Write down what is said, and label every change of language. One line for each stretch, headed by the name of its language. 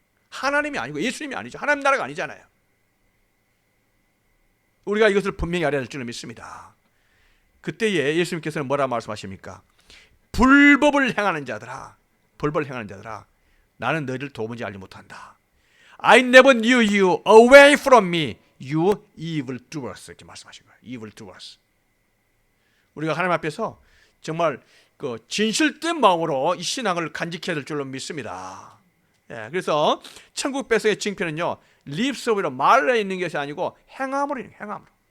Korean: 하나님이 아니고 예수님이 아니죠. 하나님 나라가 아니잖아요. 우리가 이것을 분명히 알아야 될 줄을 믿습니다. 그때에 예수님께서는 뭐라 말씀하십니까? 불법을 행하는 자들아, 불법을 행하는 자들아, 나는 너희를 도무지 알지 못한다.
English: I never knew you. Away from me, you evil doers.
Korean: 이렇게 말씀하신 거예요.
English: evil doers.
Korean: 우리가 하나님 앞에서 정말 진실된 마음으로 이 신앙을 간직해야 될 줄로 믿습니다. 그래서 천국 백성의 징표는요 립서비로 말에 있는 것이 아니고 행함으로.